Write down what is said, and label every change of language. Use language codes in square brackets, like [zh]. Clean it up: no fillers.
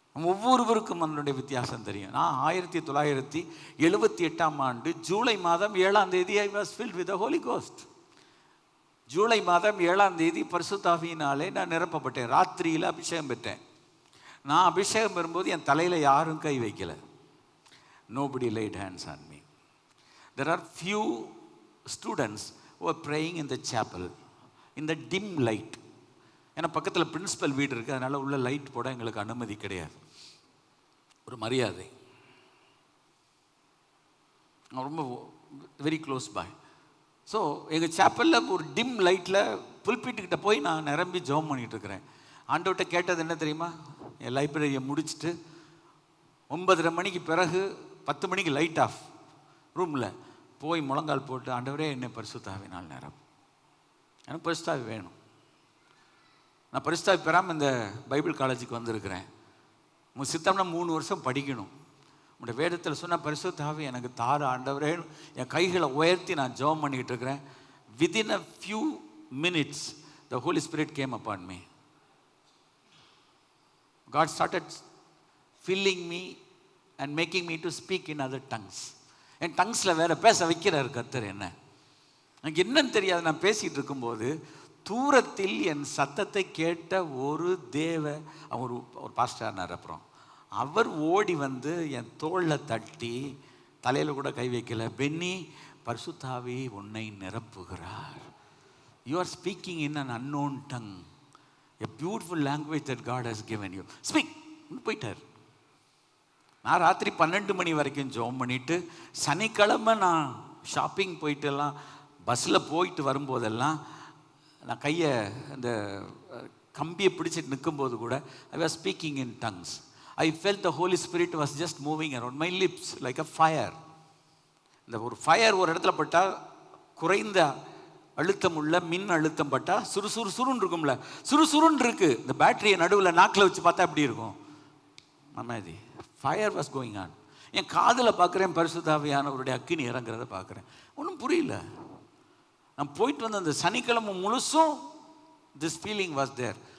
[ta] ஒவ்வொருவருக்கும் அதனுடைய வித்தியாசம் தெரியும். நான் 1978ஆம் ஆண்டு ஜூலை மாதம் 7ஆம் தேதி [en] I was filled with the holy ghost. [ta] July மாதம் 7ஆம் தேதி பரிசுத்த ஆவியினாலே நான் நிரப்பப்பட்டேன். ராத்திரியில் அபிஷேகம் பெற்றேன். நான் அபிஷேகம் பெறும்போது என் தலையில் யாரும் கை வைக்கல. [en] nobody laid hands on me. there are few students who are praying in the chapel in the dim light. [ta] ஏன்னா பக்கத்தில் பிரின்சிபல் வீடு இருக்குது, அதனால் உள்ள லைட் போட எங்களுக்கு அனுமதி கிடையாது. ஒரு மரியாதை, ரொம்ப [en] Very close boy. [ta] ஸோ எங்கள் சேப்பலில் ஒரு டிம் லைட்டில் புல்பீட்டுக்கிட்ட போய் நான் நிரம்பி ஜெபம் பண்ணிகிட்டு இருக்கிறேன். ஆண்டவர்கிட்ட கேட்டது என்ன தெரியுமா? என் லைப்ரரியை முடிச்சுட்டு 9:30 மணிக்கு பிறகு 10 மணிக்கு லைட் ஆஃப் ரூமில் போய் முழங்கால் போட்டு, ஆண்டவரே என்னை பரிசுத்த ஆவியினால் நிரப்பும், எனக்கு பரிசுத்த ஆவி வேணும். நான் பரிசுத்த ஆவி பெறாமல் இந்த பைபிள் காலேஜுக்கு வந்திருக்கிறேன். உங்கள் சித்தம்னா 3 வருஷம் படிக்கணும். உங்களுடைய வேதத்தில் சொன்ன பரிசுத்த ஆவி எனக்கு தார ஆண்டவரே, என் கைகளை உயர்த்தி நான் ஜெபம் பண்ணிக்கிட்டு இருக்கிறேன். [en] Within a few minutes the holy spirit came upon me. God started filling me and making me to speak in other tongues. [ta] என் டங்ஸில் வேற பேச வைக்கிறார் கர்த்தர். என்ன எனக்கு என்னன்னு தெரியாது. நான் பேசிகிட்டு இருக்கும்போது தூரத்தில் என் சத்தத்தை கேட்ட ஒரு அவர் ஒரு பாஸ்டர்னார். அப்புறம் அவர் ஓடி வந்து என் தோளில் தட்டி, தலையில் கூட கை வைக்கல, பென்னி பரிசுத்த ஆவி உன்னை நிரப்புகிறார். [en] You are speaking in an unknown tongue, a beautiful language that God has given you. Speak. [ta] போயிட்டார். நான் ராத்திரி 12 மணி வரைக்கும் ஜெபம் பண்ணிட்டு, சனிக்கிழமை நான் ஷாப்பிங் போயிட்டு எல்லாம் பஸ்ஸில் போயிட்டு வரும்போதெல்லாம் நான் கையை அந்த கம்பியை பிடிச்சிட்டு நிற்கும்போது கூட [en] I was speaking in tongues. I felt the Holy Spirit was just moving around my lips like a fire. [ta] இந்த ஒரு ஃபயர் ஒரு இடத்துல பட்டால் குறைந்த அழுத்தம் உள்ள மின் அழுத்தம் பட்டா சுறுசுறுன்னு இருக்கும்ல, சுறுசுறுன்னு இருக்கு. இந்த பேட்டரியை நடுவில் நாக்கில் வச்சு பார்த்தா எப்படி இருக்கும்? அமைதி. [en] Fire was going on. [ta] என் காதில் பார்க்குறேன் பரிசுத்த ஆவியானவருடைய அக்கினி இறங்குறத பார்க்குறேன். ஒன்றும் புரியல. நான் போயிட்டு வந்த அந்த சனிக்கிழமை முழுசும் [en] This feeling was there.